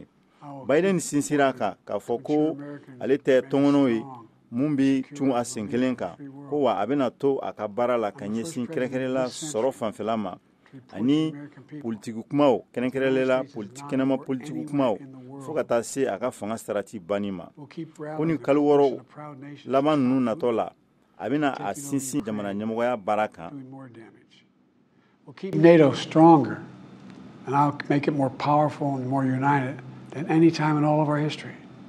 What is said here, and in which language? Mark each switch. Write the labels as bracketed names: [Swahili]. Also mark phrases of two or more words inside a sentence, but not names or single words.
[Bambara] Biden sinsira kan k'a fɔ ko ale tɛ tɔngɔnɔ ye mun bɛ tun a sen kelen kan ko wa a bɛna to a ka baara la ka ɲɛsin kɛrɛnkɛrɛnla sɔrɔ fanfɛla ma ani politiki kumaw kɛrɛnkɛrɛnlela kɛnɛma politiki kumaw fo ka taa se a ka fanga sarati banni ma. Ko ni kalo wɔɔrɔ laban ninnu natɔ la a bɛna a sinsin jamana ɲɛmɔgɔya baara kan. [English] We'll keep NATO stronger and I'll make it more powerful and more united than any time in all of our history.